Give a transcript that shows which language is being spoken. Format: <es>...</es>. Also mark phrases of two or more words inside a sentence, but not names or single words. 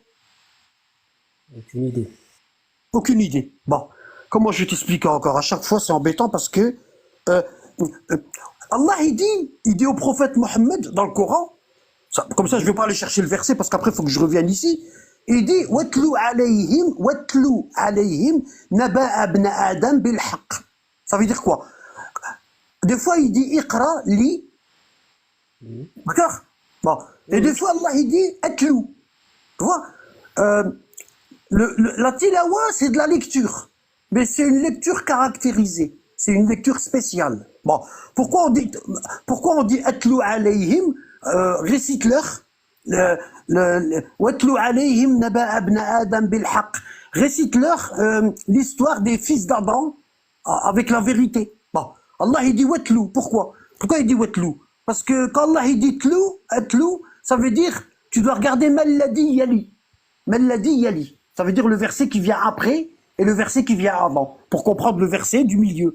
<fr>Aucune idée. Aucune idée. Bon, comment je t'explique encore? À chaque fois, c'est embêtant parce que Allah, il dit au prophète Mohammed dans le Coran, comme ça je ne vais pas aller chercher le verset parce qu'après il faut que je revienne ici, il dit</fr> <ar>واتل عليهم نبأ ابن آدم بالحق.</ar> <fr>Ça veut dire quoi? Des fois il dit</fr> <ar>اقرأ لي.</ar> <fr>D'accord? Bon. Et des fois Allah il dit Atlu. Tu vois? La tilawa, c'est de la lecture, mais c'est une lecture caractérisée, c'est une lecture spéciale. Bon, pourquoi on dit</fr> <ar>اتل عليهم,</ar> <fr>récite-leur,</fr> <ar>واتل عليهم نبأ ابن آدم بالحق,</ar> <fr>récite-leur l'histoire des fils d'Adam avec la vérité. Bon, Allah il dit watlu, pourquoi il dit watlu? Parce que quand Allah il dit atlu, ça veut dire tu dois regarder Malladi Yali. Ça veut dire le verset qui vient après et le verset qui vient avant, pour comprendre le verset du milieu.</fr>